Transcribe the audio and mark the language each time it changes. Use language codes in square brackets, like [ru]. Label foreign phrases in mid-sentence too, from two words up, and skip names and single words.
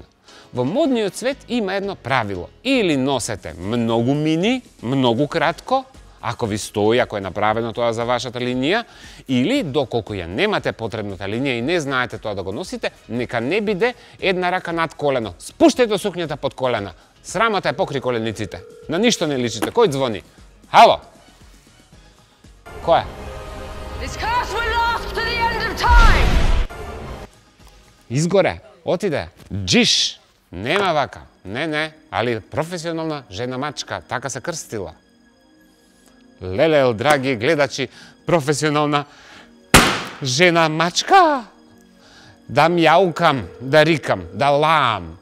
[mk] Во модниот свет има едно правило. Или носете многу мини, многу кратко, ако ви стои, ако е направено тоа за вашата линија, или доколку ја немате потребната линија и не знаете тоа да го носите, нека не биде една рака над колено. Спуштајте сукњата под колена. Срамата е покри колениците. На ништо не личите. Кој звони? Хало? Кој е? [en] This curse will last to the end of time! [mk] Изгоре, отиде. Джиш. Нема вака. Не, али професионална жена мачка, така се крстила. Леле, драги гледачи, професионална жена мачка. Да мјаукам, да рикам, да лаам.